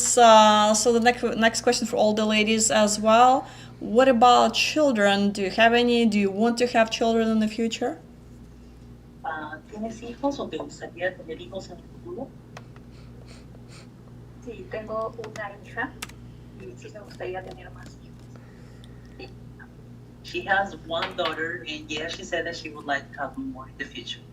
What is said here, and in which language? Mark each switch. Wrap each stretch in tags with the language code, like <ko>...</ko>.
<en>So the next question for all the ladies as well. What about children? Do you have any? Do you want to have children in the future?</en> <es>¿Tienes hijos o te gustaría tener hijos en el futuro? Sí, tengo una hija y sí me gustaría tener más hijos.</es> <en>She has one daughter, and yes, she said that she would like to have more in the future.</en>